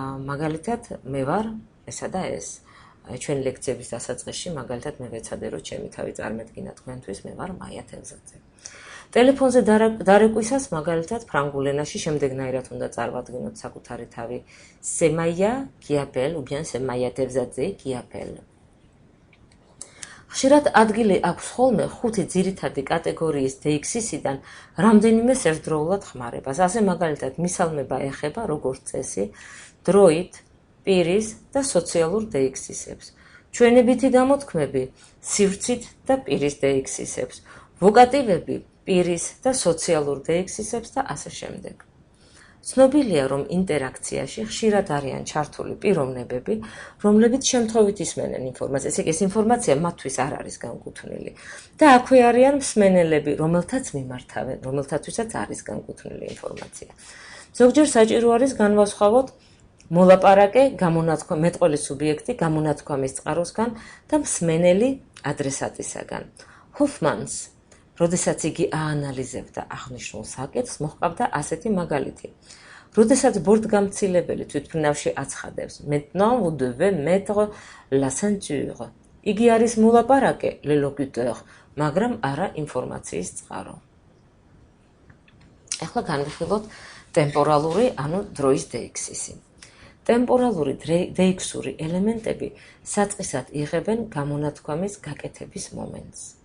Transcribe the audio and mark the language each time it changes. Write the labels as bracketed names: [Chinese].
[Georgian] მაგალითად, მე ვარ ესა და ეს. ჩვენი ლექციების დასაწყისში მაგალითად მე ვეცადე, რომ ჩემი თავი წარმედგინა თქვენთვის, მე ვარ მაია თევზაძე. ტელეფონზე დარეკვისას მაგალითად ფრანგულ ენაში შემდეგნაირად უნდა წარმოვადგინოთ საკუთარი თავი. [French] C'est Maya qui appelle, ou bien c'est Maya Tevzadze qui appelle. [Georgian] ხშირად ადგილი აქვს ხოლმე ხუთი ძირითადი კატეგორიის დეიქსისიდან რამდენიმეს ერთდროულად ხმარებას. ასე მაგალითად მისალმება ეხება როგორც წესი დროით, პირის და სოციალურ დეიქსისებს. ჩვენებითი გამოთქმები სივრცით და პირის დეიქსისებს. ვოკატივები პირის და სოციალურ დეიქსისებს და ასე შემდეგ. ცნობილია, რომ ინტერაქციაში ხშირად არიან ჩართული პიროვნებები, რომლებიც შემთხვევით ისმენენ ინფორმაციას. ეს ინფორმაცია მათთვის არ არის განკუთვნილი. და აქვე არიან მსმენელები, რომელთათვისაც არის განკუთვნილი ინფორმაცია. ზოგჯერ საჭირო არის განვასხვაოთ მოლაპარაკე, მეტყველის სუბიექტი გამონათქვამის წყაროსგან და მსმენელი ადრესატისაგან. ჰოფმანს, როდესაც იგი აანალიზებდა აღნიშნულ საკითხს, მოჰყავდა ასეთი მაგალითი. როდესაც ბორტგამცილებელი თვითმფრინავში აცხადებს, [French] maintenant vous devez mettre la ceinture. [Georgian] იგი არის მოლაპარაკე, le locuteur, მაგრამ არა ინფორმაციის წყარო. ახლა განვიხილოთ ტემპორალური, ანუ დროის დეიქსისი. ტემპორალური დეიქსური ელემენტები საწყისად იღებენ გამონათქვამის გაკეთების მომენტს.